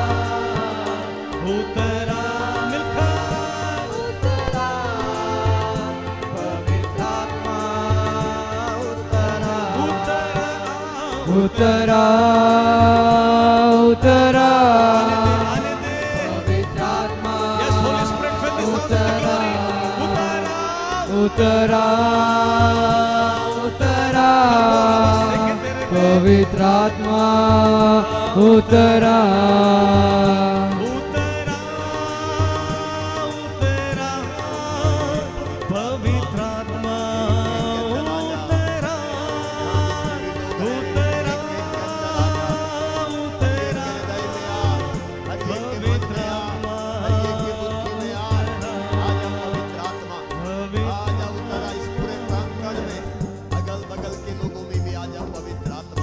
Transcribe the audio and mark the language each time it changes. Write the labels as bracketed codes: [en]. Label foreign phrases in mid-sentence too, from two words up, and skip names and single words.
[hi] उतरा मिलकर उतरा पवित्र आत्मा उतरा, उतरा उतरा उतरा आने दे पवित्र आत्मा [en] Yes, Holy Spirit, fill this house with your glory. [hi] उतरा उतरा पवित्र आत्मा उतरा। उतरा उतरा पवित्र आत्मा उतरा, उतरा उतरा पवित्र आत्मा आजा उतरा इस पूरे प्रांगण में, अगल बगल के लोगों में भी आजा पवित्र